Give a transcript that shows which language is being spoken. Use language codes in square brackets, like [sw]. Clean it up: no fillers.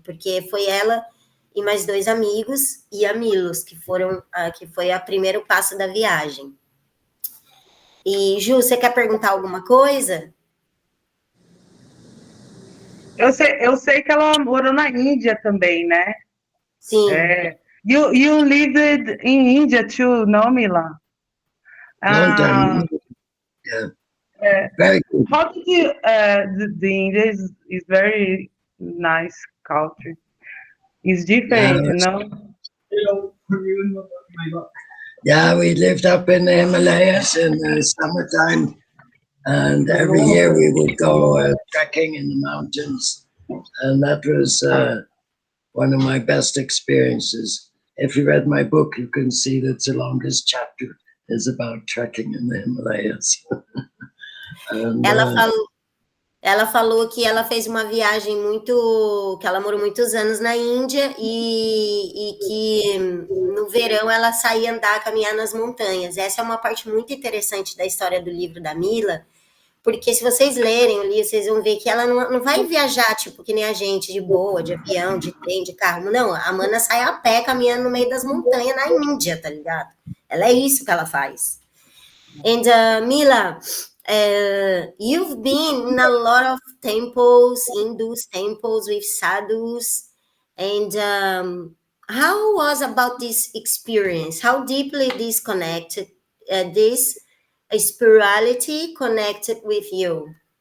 [pt] Porque foi ela e mais 2 amigos e a Milos, que foi o primeiro passo da viagem. E, Ju, você quer perguntar alguma coisa? Eu sei que ela morou na Índia também, né? Sim. [en] You lived in India too, no, Mila? Long time. Yeah. Very good. How did you? The India is very nice culture. It's different, Yeah, no? yeah, we lived up in the Himalayas in the summertime, and every year we would go trekking in the mountains, and that was one of my best experiences. If you read my book, you can see that the longest chapter is about trekking in the Himalayas. And, [pt] Ela falou que ela fez uma viagem que ela morou muitos anos na Índia e que no verão ela saía andar, caminhar nas montanhas. Essa é uma parte muito interessante da história do livro da Mila, porque se vocês lerem o livro, vocês vão ver que ela não vai viajar, tipo, que nem a gente, de boa, de avião, de trem, de carro. Não, a Mana sai a pé, caminhando no meio das montanhas na Índia, tá ligado? Ela é isso que ela faz. [en] And Mila, you've been in a lot of temples, Hindu temples with sadhus, and how was about this experience? How deeply this connected, this spirituality connected with you?